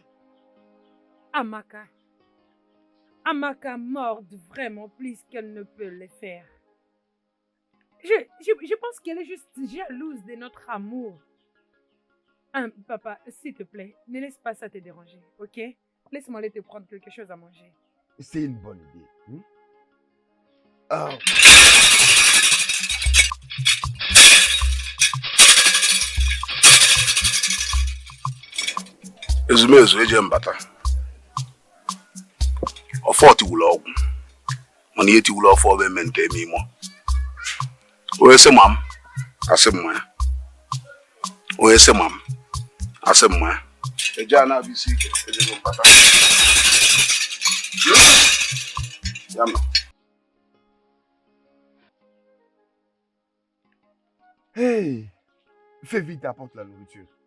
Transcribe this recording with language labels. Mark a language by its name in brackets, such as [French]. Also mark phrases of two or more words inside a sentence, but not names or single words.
[French] Amaka morde vraiment plus qu'elle ne peut le faire. Je pense qu'elle est juste jalouse de notre amour. Papa, s'il te plaît, ne laisse pas ça te déranger, ok? Laisse-moi aller te prendre quelque chose à manger. C'est une bonne idée. [Igbo] Ezumezu eje mbata. Ọfọ tiwula ọgwụ. Mana ihe tiwula ọfọ bụ emente eme imo. Onye sị ma m, asị m ya. Onye sị ma m, asị m ya. Eje a na-abụ isi ike, eje mbata. Ya ma. [French] Hey, fais vite, apporte la nourriture.